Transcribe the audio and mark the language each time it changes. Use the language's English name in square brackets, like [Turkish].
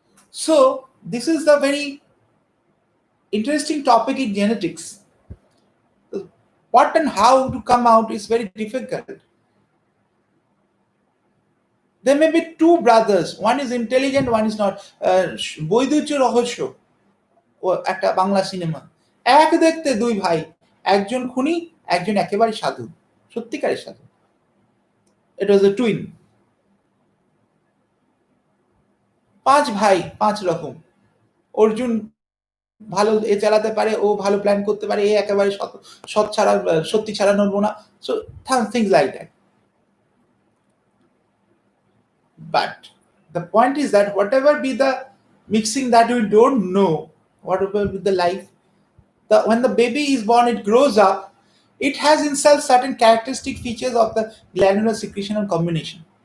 [English] So this is the very interesting topic in genetics. What and how to come out is very difficult. There may be two brothers, one is intelligent, one is not. [Bangla] বৈদুচ্য রহস্য ও একটা Bangla cinema, এক দেখতে দুই ভাই, একজন খুনি, একজন একেবারে সাধু, সত্যিকারের সাধু। [English] It was a twin. [Bangla] পাঁচ ভাই পাঁচ রকম। অর্জুন ভালো এ চালাতে পারে, ও ভালো প্ল্যান করতে পারে, এ একেবারে সৎ ছাড়া সত্যি ছাড়া নড়বো না। [English] So things like that. But the point is that whatever be the mixing that we don't know, whatever be the life, when the baby is born, it grows up, it has in itself certain characteristic features of the glandular secretion and combination.